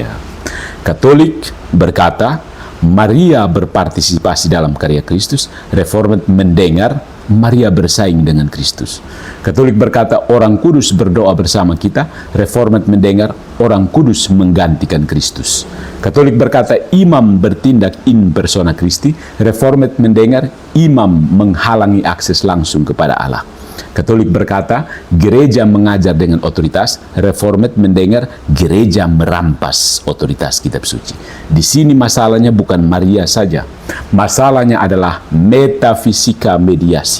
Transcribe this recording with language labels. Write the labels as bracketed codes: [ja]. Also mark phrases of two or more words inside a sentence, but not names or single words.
[id] Katolik berkata, Maria berpartisipasi dalam karya Kristus. Reformed mendengar, Maria bersaing dengan Kristus. Katolik berkata, orang kudus berdoa bersama kita. Reformed mendengar, orang kudus menggantikan Kristus. Katolik berkata, imam bertindak [la] in persona Christi. [id] Reformed mendengar, imam menghalangi akses langsung kepada Allah. Katolik berkata, gereja mengajar dengan otoritas. Reformed mendengar, gereja merampas otoritas kitab suci. Di sini masalahnya bukan Maria saja. Masalahnya adalah metafisika mediasi.